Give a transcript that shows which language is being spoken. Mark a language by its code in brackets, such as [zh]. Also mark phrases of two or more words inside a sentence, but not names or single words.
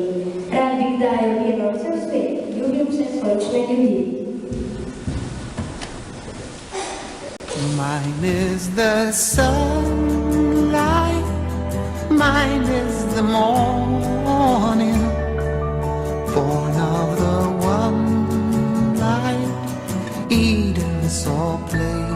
[sl] Rad bi kdaj obiral vse v svet, ljubim vse sončne ljudi. [en] Mine is the sunlight, mine is the morning, born of the one light, Eden saw play.